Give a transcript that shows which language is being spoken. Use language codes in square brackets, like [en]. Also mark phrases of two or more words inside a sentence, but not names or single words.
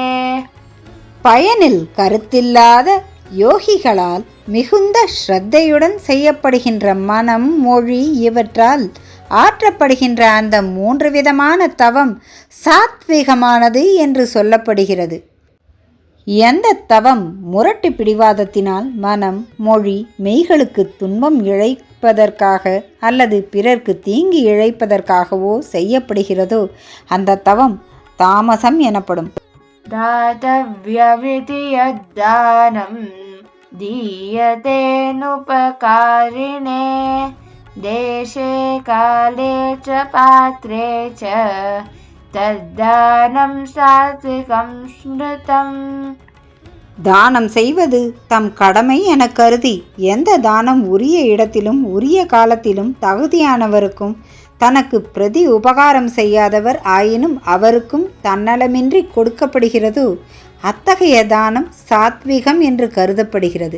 [ta] பயனில் கருத்தில்லாத யோகிகளால் மிகுந்த ஸ்ரத்தையுடன் செய்யப்படுகின்ற மனம், மொழி இவற்றால் ஆற்றப்படுகின்ற அந்த 3 விதமான தவம் சாத்விகமானது என்று சொல்லப்படுகிறது. எந்த தவம் முரட்டு பிடிவாதத்தினால் மனம், மொழி, மெய்களுக்கு துன்பம் இழைப்பதற்காக அல்லது பிறர்க்கு தீங்கு இழைப்பதற்காகவோ செய்யப்படுகிறதோ அந்த தவம் தாமசம் எனப்படும். [sa] दातव्यमिति यद्दानं दीयतेनुपकारिणे देशे काले च पात्रे च तद्दानं सात्विकं स्मृतम्. [ta] தானம் செய்வது தம் கடமை என கருதி எந்த தானம் உரிய இடத்திலும் உரிய காலத்திலும் தகுதியானவருக்கும் தனக்கு பிரதி உபகாரம் செய்யாதவர் ஆயினும் அவருக்கும் தன்னலமின்றி கொடுக்கப்படுகிறதோ அத்தகைய தானம் சாத்விகம் என்று கருதப்படுகிறது.